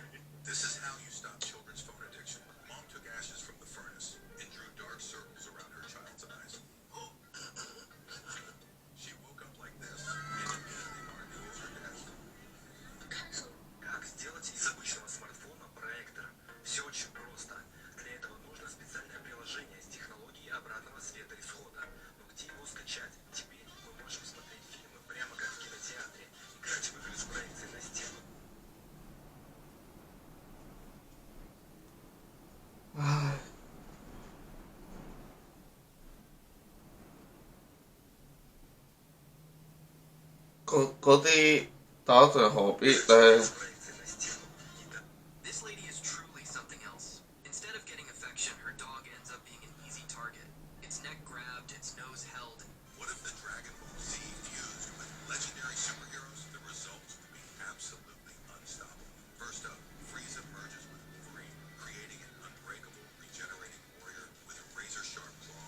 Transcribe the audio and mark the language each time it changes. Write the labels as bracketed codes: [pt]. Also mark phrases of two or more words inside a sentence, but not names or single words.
[en] This is how you stop children's phone addiction. Mom took ashes from the furnace and drew dark circles around her child's eyes. She woke up like this and immediately wanted to use her dad's phone. [ru] Как сделать из обычного смартфона проектор? Все очень просто. Для этого нужно специальное приложение с технологией обратного света исхода. Но где его скачать? Теперь мы можем смотреть фильмы прямо как в кинотеатре. Играть в игры с проекцией на стену. [yue] 唉，嗰啲打仗何必呢？ [en] This lady is truly something else. Instead of getting affection, her dog ends up being an easy target. Its neck grabbed, its nose held. What if the Dragon Ball Z fused with legendary superheroes? The results would be absolutely unstoppable. First up, Frieza merges with Wolverine, creating an unbreakable, regenerating warrior with a razor-sharp claw.